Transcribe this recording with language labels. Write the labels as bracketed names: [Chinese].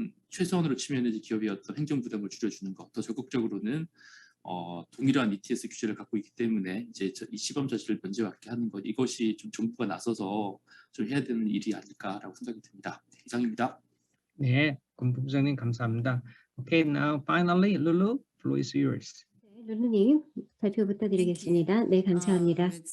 [Korean] 최소한으로 치면 이제 기업의 어떤 행정 부담을 줄여주는 것, 더 적극적으로는 동일한 ETS 규제를 갖고 있기 때문에 이제 이 시범 자체를 면제받게 하는 것, 이것이 좀 정부가 나서서 좀 해야 되는 일이 아닐까라고 생각이 듭니다. 이상입니다. 네, 권 부장님 감사합니다. [English] Okay, now finally, Lulu, floor is yours. [Korean] 룰루님 발표 부탁드리겠습니다. 네, 감사합니다.